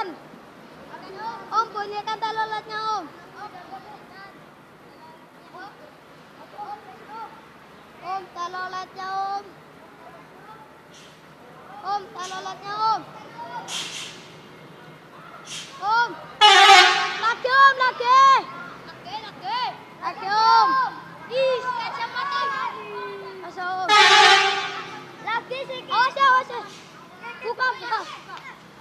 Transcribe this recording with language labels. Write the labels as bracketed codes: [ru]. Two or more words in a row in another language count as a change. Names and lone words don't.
[id] Om, bunyikan talalatnya om. Om, talalatnya om. Om, talalatnya om. Om. Lagi om, lagi. Lagi om. Ih, kacamata. Masa om. Lagi sih. Awas ya, awas ya. Buka, buka.